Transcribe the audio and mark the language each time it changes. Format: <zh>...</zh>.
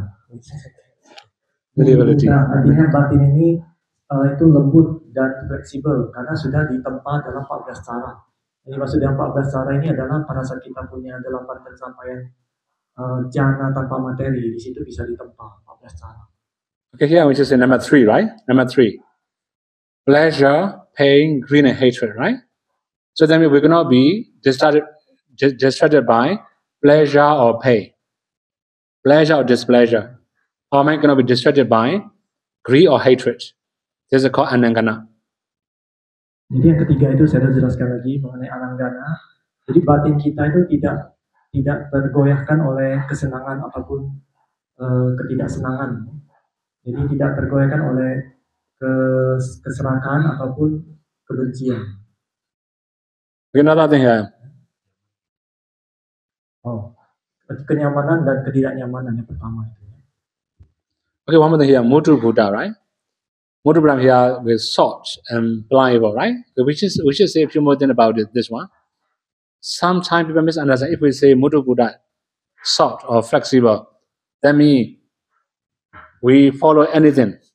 <id>Artinya batin ini itu lembut dan fleksibel karena sudah ditempa dalam 14 cara. Jadi maksud dalam 14 cara ini adalah pada saat kita punya 8 pencapaian jana tanpa materi, di situ bisa ditempa 14 cara.</id> <en>Okay, here we just say number 3, right? Number 3. Pleasure, pain, greed, and hatred, right? So then we cannot be distracted by pleasure or pain. Pleasure or displeasure. How am I going to be distracted by greed or hatred? This is called anangana.</en> <id>Jadi yang ketiga itu saya jelaskan lagi mengenai ananggana. Jadi batin kita itu tidak tergoyahkan oleh kesenangan ataupun ketidaksenangan. Jadi tidak tergoyahkan oleh keserakahan ataupun kebencian.</id> <en>Another thing here.</en> <id>Kenyamanan dan ketidaknyamanan yang pertama itu.</id> <en>Okay, one more thing here, Mudu Buddha, right? Mudu Buddha here with soft and pliable, right? So we should say a few more things about this one. Sometimes people misunderstand if we say Mudu Buddha, soft or flexible, that means we follow anything.</en>